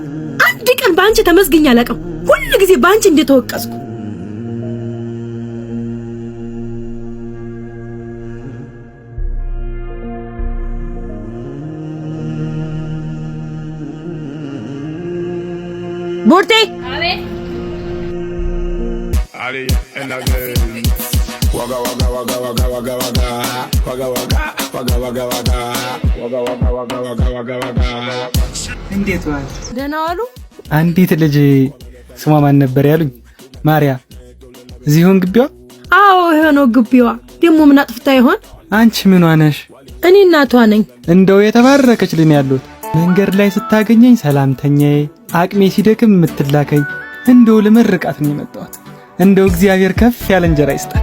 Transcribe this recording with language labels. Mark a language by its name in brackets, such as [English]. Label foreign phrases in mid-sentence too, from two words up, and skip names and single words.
[Amharic] አንድ ቀን በአንቺ ተመስግኛ አላውቅም። ሁሉ ጊዜ በአንቺ እንደተወቀስኩ። ቡርቴ Ali en la game. Waga waga waga waga waga waga waga waga waga waga waga waga waga waga waga waga waga. እንዴት ዋል? ደህና ዋሉ። አንዲት ልጅ ስሟ ማን ነበር ያሉኝ? ማርያ። እዚህ ሆን ግቢዋ? አዎ ይሄ ነው ግቢዋ። ደግሞ ምን አጥፍታ ይሆን? አንቺ ምን ሆነሽ? እኔ እናቷ ነኝ። እንደው የተባረከች ልኝ ያሉት መንገድ ላይ ስታገኘኝ ሰላምተኛዬ፣ አቅሜ ሲደክም የምትላከኝ እንደው ለመርቃት ነው የመጣሁት። እንደው እግዚአብሔር ከፍ ያለ እንጀራ ይስጣል።